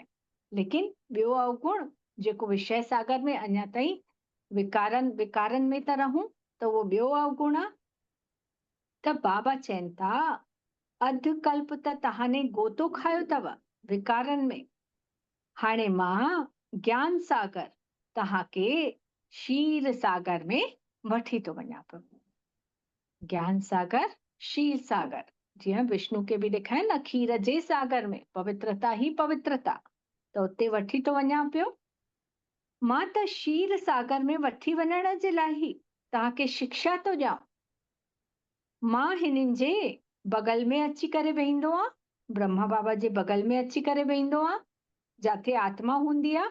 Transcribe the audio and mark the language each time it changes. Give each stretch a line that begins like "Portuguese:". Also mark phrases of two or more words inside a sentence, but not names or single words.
Sindhi: लेकिन ॿियो अवगुण जेको विषय सागर में अञा ताईं विकारनि में था रहूं, त उहो ॿियो अवगुण आहे। त बाबा चवनि था अधु कल्प त तव्हां गोतो खायो अथव विकारनि में, हाणे मां ज्ञान सागर तव्हांखे क्षीर सागर में वठी थो वञा पियो। ज्ञान सागर, क्षीर सागर, जीअं विष्णु खे बि ॾेखारे न खीर जे सागर में पवित्रता ही पवित्रता, त उते वठी थो वञा पियो। मां त क्षीर सागर में वठी वञण जे लाइ ई तव्हांखे शिक्षा थो ॾियां। मां हिननि जे बगल में अची करे वेहींदो आहियां, ब्रह्मा बाबा जे बगल में अची करे वेहींदो आहियां, जाते आत्मा हूंदी आहे।